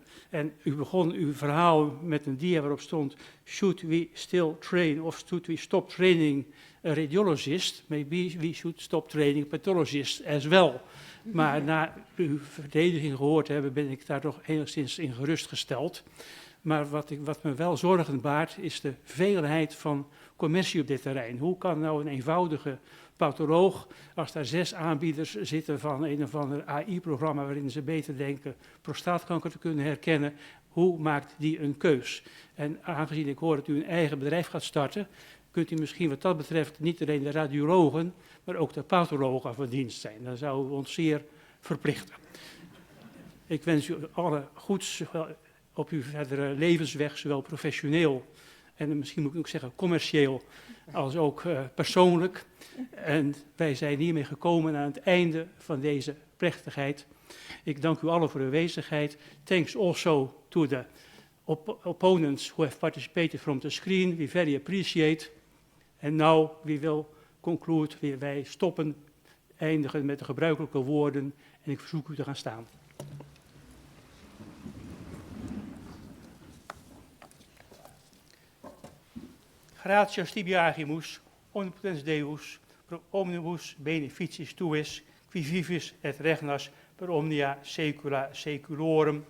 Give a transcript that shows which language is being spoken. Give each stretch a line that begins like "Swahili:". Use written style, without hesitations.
Dutch: En u begon uw verhaal met een dia waarop stond:
English: should we still train
Dutch: of
English: should we stop training a radiologist? Maybe we should stop training pathologists as well.
Dutch: Maar na uw verdediging gehoord te hebben, ben ik daar toch enigszins in gerustgesteld. Maar wat me wel zorgen baart, is de veelheid van commercie op dit terrein. Hoe kan nou een eenvoudige patholoog, als daar 6 aanbieders zitten van een of ander AI-programma waarin ze beter denken prostaatkanker te kunnen herkennen, hoe maakt die een keus? En aangezien ik hoor dat u een eigen bedrijf gaat starten, kunt u misschien wat dat betreft niet alleen de radiologen, maar ook de pathologen van dienst zijn. Dan zouden we ons zeer verplichten. Ik wens u alle goeds op uw verdere levensweg, zowel professioneel en misschien moet ik ook zeggen commercieel, als ook persoonlijk. En wij zijn hiermee gekomen aan het einde van deze plechtigheid. Ik dank u allen voor uw aanwezigheid.
English: Thanks also to the opponents who have participated from the screen. We very appreciate. And now we will conclude.
Dutch: Wij stoppen, eindigen met de gebruikelijke woorden. En ik verzoek u te gaan staan.
Latin: Gratias tibiagimus, omnipotens Deus, pro omnibus beneficiis tuis, qui vivis et regnas per omnia saecula saeculorum.